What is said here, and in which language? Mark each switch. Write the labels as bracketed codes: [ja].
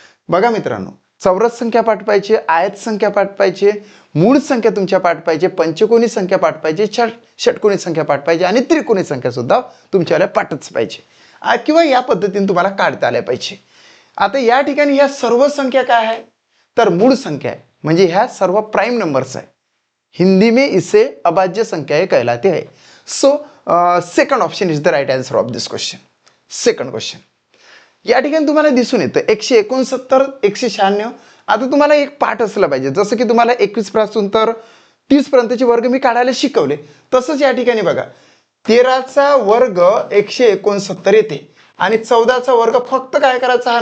[mr] बघा मित्रांनो, चौरस संख्या पाठ पाहिजे, आयत संख्या पाठ पाहिजे, मूळ संख्या तुमच्या पाठ पाहिजे, पंचकोनी संख्या पाठ पाहिजे, षटकोनी संख्या पाठ पाहिजे आणि त्रिकोणी संख्या सुद्धा तुमच्याला पाठच पाहिजे किंवा या पद्धतीने तुम्हाला काढता आल्या पाहिजे. आता या ठिकाणी ह्या सर्व संख्या काय आहे? तर मूळ संख्या आहे. म्हणजे ह्या सर्व प्राइम नंबर्स आहे. [hi] हिंदी में इसे अभाज्य संख्या कहलाते हैं. [en] So second option is the right answer of this question. [mr] Second question या ठिकाणी तुम्हाला दिसून येतं 169 196. आता तुम्हाला एक पाठ असला पाहिजे. जसं की तुम्हाला 21 पासून तर 30 पर्यंतचे वर्ग मी काढायला शिकवले तसंच या ठिकाणी बघा 13चा वर्ग 169 येते आणि 14चा वर्ग फक्त काय करायचा?